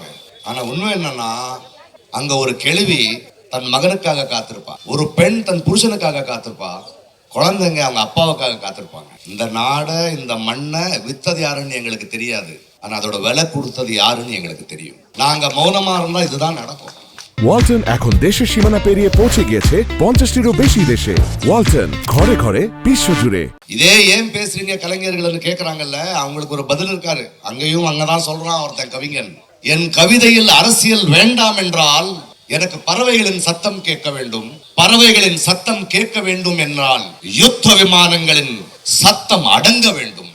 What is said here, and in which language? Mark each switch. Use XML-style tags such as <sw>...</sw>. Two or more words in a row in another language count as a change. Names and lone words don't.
<ta>ஆனா உண்மை என்னன்னா, அங்க ஒரு கேள்வி தன் மகனுக்காக காத்திருப்பா, ஒரு பெண் தன் புருஷனுக்காக காத்திருப்பா, குழந்தைங்க அவங்க அப்பாவுக்காக காத்திருப்பாங்க. இந்த நாடை இந்த மண்ணை வித்தது யாருன்னு எங்களுக்கு தெரியாது, ஆனா அதோட விலை கொடுத்தது யாருன்னு எங்களுக்கு தெரியும். நாங்க மௌனமா இருந்தா இதுதான் நடக்கும்.</ta> <bn>ওয়ালটন এখন দেশের সীমানা পেরিয়ে পৌঁছে গিয়েছে 50টিরও বেশি দেশে। ওয়ালটন ঘরে ঘরে বিশ্বজুড়ে।</bn> <ta>இதே ஏன் பேசுறீங்க கலைஞர்கள்னு கேக்குறாங்கல்ல, அவங்களுக்கு ஒரு பதில் இருக்காரு. அங்கேயும் அங்கதான் சொல்றான் ஒருத்தன் கவிஞன், என் கவிதையில் அரசியல் வேண்டாம் என்றால் எனக்கு பறவைகளின் சத்தம் கேட்க வேண்டும், பறவைகளின் சத்தம் கேட்க வேண்டும் என்றால் யுத்த விமானங்களின் சத்தம் அடங்க வேண்டும்.</ta>